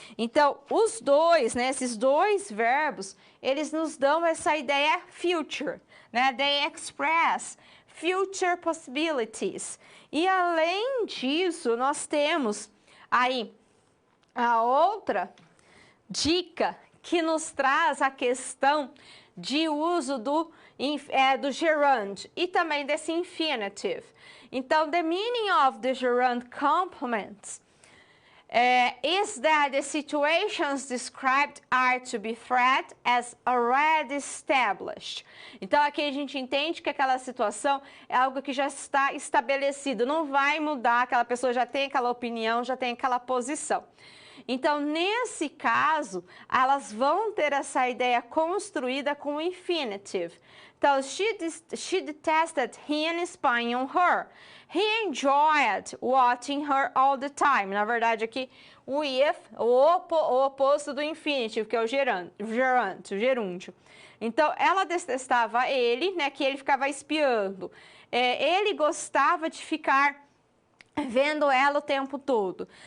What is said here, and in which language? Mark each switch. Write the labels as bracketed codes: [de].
[pt] Então, os dois, né, esses dois verbos, eles nos dão essa ideia future, né? [en] They express future possibilities. [pt] E além disso, nós temos aí a outra dica que nos traz a questão de uso do gerund e também desse infinitive. [en] Então, the meaning of the gerund complements is that the situations described are to be treated as already established. [pt] Então, aqui a gente entende que aquela situação é algo que já está estabelecido, não vai mudar, aquela pessoa já tem aquela opinião, já tem aquela posição. Então, nesse caso, elas vão ter essa ideia construída com o infinitive. [en] Então, she detested him spying on her. He enjoyed watching her all the time. [pt] Na verdade, aqui, o if, o oposto do infinitive, que é o gerúndio. Então, ela detestava ele, né, que ele ficava espiando. Ele gostava de ficar vendo ela o tempo todo.